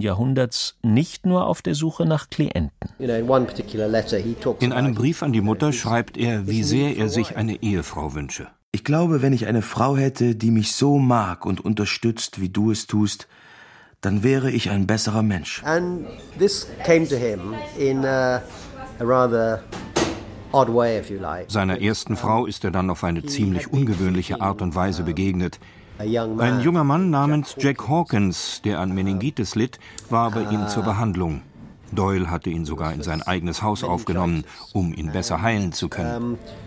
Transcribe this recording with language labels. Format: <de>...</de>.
<de>Jahrhunderts nicht nur auf der Suche nach Klienten. In einem Brief an die Mutter schreibt er, wie sehr er sich eine Ehefrau wünsche. Ich glaube, wenn ich eine Frau hätte, die mich so mag und unterstützt, wie du es tust, dann wäre ich ein besserer Mensch.</de> <en>And this came to him in a rather odd way, if you like.</en> <de>Seiner ersten Frau ist er dann auf eine ziemlich ungewöhnliche Art und Weise begegnet. Ein junger Mann namens Jack Hawkins, der an Meningitis litt, war bei ihm zur Behandlung. Doyle hatte ihn sogar in sein eigenes Haus aufgenommen, um ihn besser heilen zu können.</de>